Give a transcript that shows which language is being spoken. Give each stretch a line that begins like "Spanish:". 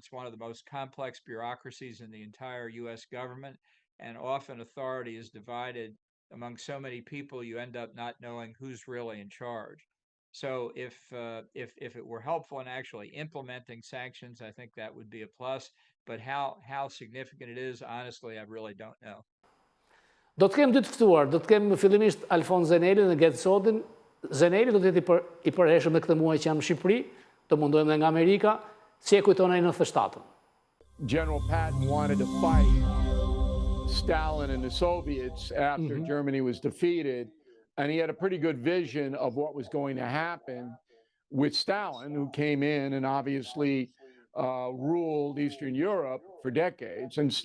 English: It's one of the most complex bureaucracies in the entire U.S. government, and often authority is divided among so many people you end up not knowing who's really in charge. So if it were helpful in actually implementing sanctions, I think that would be a plus. But how significant it is, honestly, I really don't know.
Albanian: Do të kem dy të ftuar, do të kem fillimisht Alfon Zenelin dhe Geth Sodin. Zeneli do të jetë i përhershëm me këtë muaj që janë në Shqipëri, do mundohem dhe nga Amerika, si e kujton ai 97-ën.
English: General Patton wanted to fight Stalin and the Soviets after Germany was defeated, and he had a pretty good vision of what was going to happen with Stalin, who came in and obviously ruled Eastern Europe for decades.